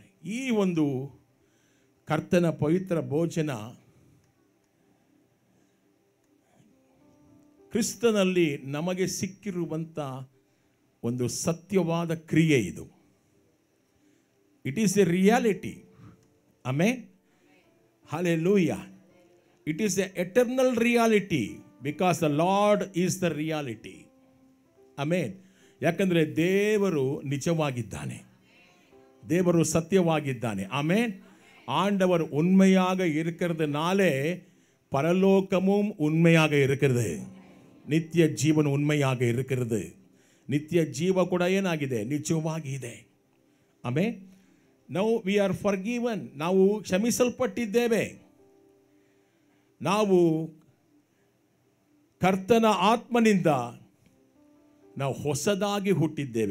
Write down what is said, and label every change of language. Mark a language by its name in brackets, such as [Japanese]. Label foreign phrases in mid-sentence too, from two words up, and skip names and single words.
[Kannada] ಈ ಒಂದು ಕರ್ತನ ಪವಿತ್ರ ಭೋಜನ ಕ್ರಿಸ್ತನಲ್ಲಿ ನಮಗೆ ಸಿಕ್ಕಿರುವಂಥ ಒಂದು ಸತ್ಯವಾದ ಕ್ರಿಯೆ ಇದು. [English] It is a reality. ಆಮೆನ್. [Kannada] ಹಲ್ಲೆಲೂಯಾ. [English] It is an eternal reality because the Lord is the reality. [Kannada] ಆಮೆನ್. ಯಾಕಂದರೆ ದೇವರು ನಿಜವಾಗಿದ್ದಾನೆ, ದೇವರು ಸತ್ಯವಾಗಿದ್ದಾನೆ. ಆಮೆನ್. [Tamil] ஆண்டவர் உண்மையாக இருக்கிறதுனாலே பரலோகமும் உண்மையாக இருக்கிறது, [Kannada] ನಿತ್ಯ ಜೀವನ ಉನ್ಮೆಯಾಗ ಇರುತ್ತದೆ. ನಿತ್ಯ ಜೀವ ಕೂಡ ಏನಾಗಿದೆ, ನಿಜವಾಗಿದೆ. ಆಮೆನ್. [English] Now we are forgiven, [Kannada] ನಾವು ಕ್ಷಮಿಸಲ್ಪಟ್ಟಿದ್ದೇವೆ. ನಾವು ಕರ್ತನ ಆತ್ಮನಿಂದ ನಾವು ಹೊಸದಾಗಿ ಹುಟ್ಟಿದ್ದೇವೆ.